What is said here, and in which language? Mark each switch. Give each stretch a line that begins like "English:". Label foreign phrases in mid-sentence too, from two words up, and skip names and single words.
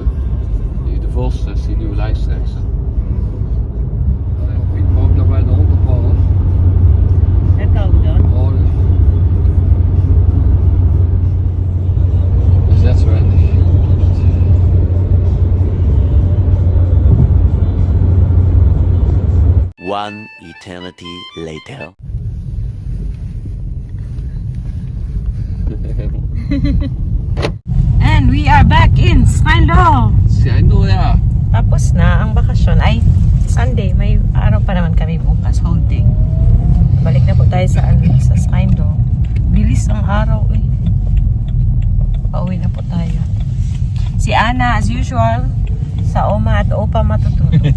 Dutch: De Vos, dat is die nieuwe lijsttrekker. Ik ook nog bij de hondenballen. Dat ook dan. Oh, Dat is net zo handig.
English: One eternity later. And we are back in Schijndel.
Dutch: Schijndel, ja.
Filipino: Tapos na ang bakasyon. Ay, Sunday. May araw pa naman kami bukas,
English: whole day.
Filipino: Balik na po tayo sa Schijndel. bilis ang araw eh. Pauwi na po tayo. Si Ana,
English: as usual,
Filipino: sa Oma at Opa matutulog.